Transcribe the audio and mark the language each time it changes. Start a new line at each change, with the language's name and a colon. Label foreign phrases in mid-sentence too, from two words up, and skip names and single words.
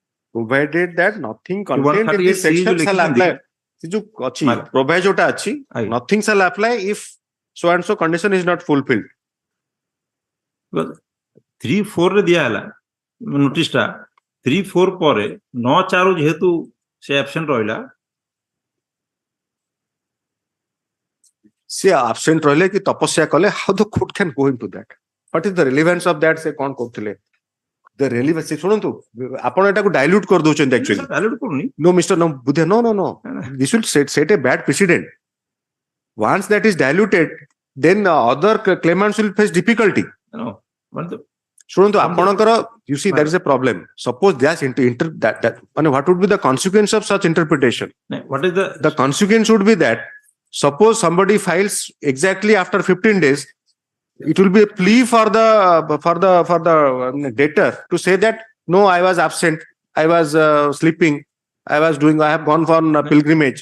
English: provided that nothing contained in this 138C section
Hindi: जो
English: shall
Odia: लिखिଛନ୍ତି,
English: apply.
Odia: ସେ ଯୋଉ ଅଛି ମାଲ। proviso ଟା ଅଛି, ଆଜ୍ଞା।
English: nothing shall apply if so and so condition is not fulfilled.
Odia: 3-4 ରେ ଦିଆହେଲା ନୋଟିସ ଟା 3-4 ପରେ 9-4 ଯେହେତୁ ସେ absent ରହିଲା ସେ absent ରହିଲେ କି ତପସ୍ୟା କଲେ,
English: how the court can go into that? What is the relevance of that?
Odia: ସେ କଣ କରୁଥିଲେ?
English: The relevance,
Odia: ଶୁଣନ୍ତୁ ଆପଣ ଏଟାକୁ dilute କରିଦଉଛନ୍ତି actually. dilute କରୁନି।
English: No, Mr. No, Budhya, no. This will set a bad precedent. Once that is diluted, then other claimants will face difficulty. No,
Odia: ଶୁଣନ୍ତୁ ଆପଣଙ୍କର,
English: you see there is a problem. Suppose that what would be the consequence of such interpretation? What is the consequence would be that suppose somebody files exactly after 15 days, it will be a plea for the debtor to say that no, I was absent, I was sleeping, I have gone for pilgrimage.